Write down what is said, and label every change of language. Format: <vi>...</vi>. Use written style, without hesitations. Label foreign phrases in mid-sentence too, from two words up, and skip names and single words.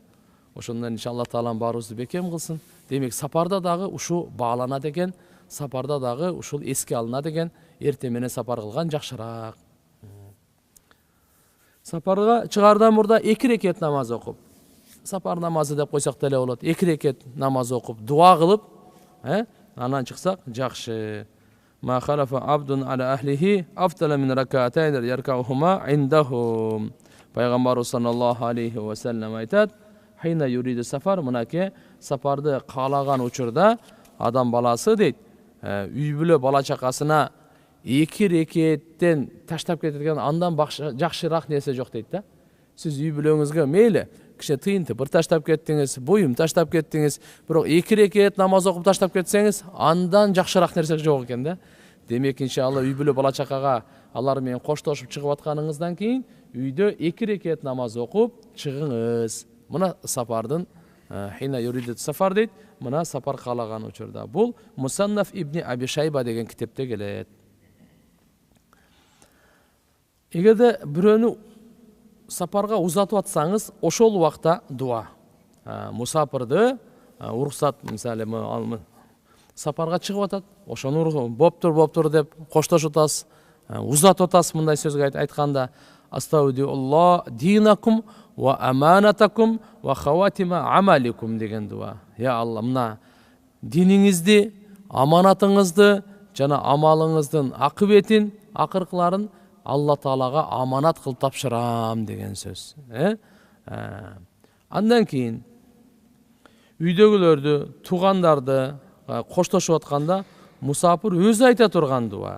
<ky>Ошондон иншалла Таалам баарыбызды бекем кылсын. Демек сапарда дагы ушу бааланат экен, сапарда дагы ушул эске алынат экен, эрте менен сапар кылган жакшыраак. Сапарга чыгардан мурда 2 рекет намаз окуп, сапар намазы деп койсок деле болот. 2 рекет намаз окуп, дуа кылып, анан чыксак жакшы.</ky> <ar>ما خلف عبد على أهله أفضل من ركعتين يركعهما عندهم.</ar> <ky>Пайгамбар</ky> <ar>صلى الله عليه وسلم</ar> <ky>айтат:</ky> <ar>"حين يريد سفر",</ar> <ky>мынакей сапарды каалаган учурда адам баласы дейт, үй бүлө бала чакасына 2 рекеттен таштап кеткен андан жакшыраак нерсе жок дейт да. Сиз үй бүлөңүзгө мейли киче тыйынты бир таштап кеттиңиз, буюм таштап кеттиңиз, бирок 2 рекет намаз окуп таштап кетсеңиз, андан жакшыраак нерсе жок экен да. Демек иншалла үй бүлө бала чакага алар менен коштошуп чыгып атканыңыздан кийин үйдө 2 рекет намаз окуп чыгыңыз. Мына сапардын</ky> <ar>حين يريد سفر</ar> <ky>дейт. Мына сапар каалаган учурда. Бул Мусаннаф ибн Аби Шайба деген китепте келет. Эгерде бирөөнү сапарга узатып атсаңыз, ошол убакта дуа. Мусапырды уруксат, мисалы сапарга чыгып атат, ошону боптур деп коштошуп атасыз, узатып атасыз мындай сөзгө айтканда:</ky> <ar>"أستودع الله دينكم وأمانتكم وخواتيم أعمالكم"</ar> <ky>деген дуа. Я Алла, мына диниңизди, аманатыңызды жана амалыңыздын акыбетин, акыркыларын Алла Таалага аманат кылып тапшырам деген сөз. Андан кийин үйдөгүлөрдү, туугандарды коштошуп атканда мусапыр өзү айта турган дуа.</ky>